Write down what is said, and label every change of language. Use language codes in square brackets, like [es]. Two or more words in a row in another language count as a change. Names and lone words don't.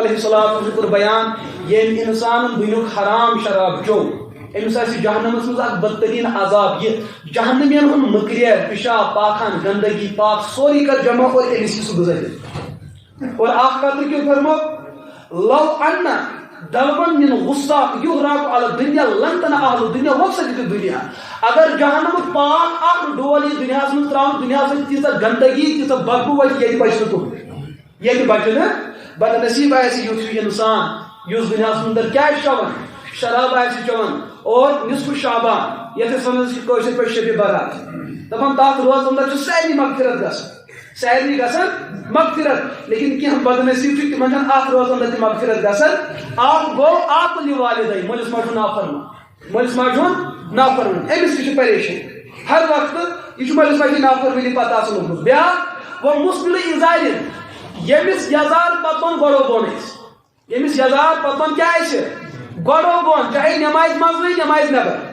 [ar] علیہ الصلوۃ [ks] کوٚر بیان ییٚمۍ اِنسانن دُنیُک حرام شراب چیوٚو أمِس آسہِ جہنمس منٛز اکھ بدتریٖن عذاب یہِ جہنمین ہُنٛد مٔکریر پِشاب پاخان گندگی پاک سورُے کر جمع اور أمِس یی سُہ گُزٲرِتھ اور اکھ کترٕ کیُتھ فرمو [ar] لو ان دلبن من غصاق یُہراق علی الدنیا لنتن اہل الدنیا وفسدت الدنیا [ks] اگر جہنمُک پاک اکھ ڈول یی دُنیاہس منٛز تراونہٕ دُنیاہس منٛز تیٖژاہ گندگی تیٖژاہ بدبوٗ وتہِ ییٚتہِ بچہِ نہٕ تُہُنٛد ییٚتہِ بچہِ نہٕ بدنصیٖب آسہِ یُتھ ہیوٗ اِنسان یُس دُنیاہس منٛز کیٛاہ چھُ چٮ۪وان شراب آسہِ چٮ۪وان اور نصف شعبان یتھ أسۍ ونان چھِ کٲشِر پٲٹھۍ شبِ برات دپان تتھ روزٕ انٛدر چھُ سارنٕے مغفرت گژھان سارنٕے گژھان مغفرت لیکن کینٛہہ بدنصیٖب چھِ تِمن چھنہٕ اکھ روزٕ انٛدر تہِ مغفرت گژھان اکھ گوٚو عاقلِ والدین مٲلِس ماجہِ ہُنٛد نافرمان مٲلِس ماجہِ ہُنٛد نافرمان أمِس تہِ چھِ پریشٲنی ہر وقتہٕ یہِ چھُ مٲلِس ماجہِ نافرمٲنی پتہٕ آسان لوٚگمُت بیٛاکھ وۄنۍ مُسبِلہِ اِزارِ ییٚمِس یزار پتون گۄڈو بۄن آسہِ ییٚمِس یزار پتون کیٛاہ آسہِ گۄڈو بۄن چاہے نٮ۪مازِ منٛز نہٕ نٮ۪مازِ نیٚبر